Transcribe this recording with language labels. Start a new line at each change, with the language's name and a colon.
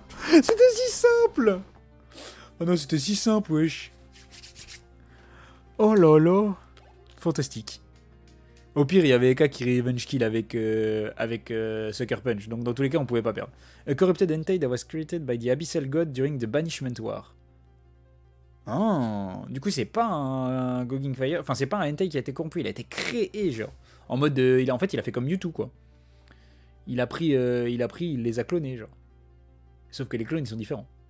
French: C'était si simple. Oh non, c'était si simple, wesh. Oh là là. Fantastique. Au pire, il y avait Eka qui revenge kill avec Sucker Punch. Donc dans tous les cas, on pouvait pas perdre.
English: A corrupted entity that was created by the Abyssal God during the Banishment War.
French: Ah, du coup, c'est pas un Goging Fire. Enfin, c'est pas un entity qui a été corrompu. Il a été créé, genre. En mode... en fait, il a fait comme Mewtwo, quoi. Il les a clonés, genre. Sauf que les clones, ils sont différents.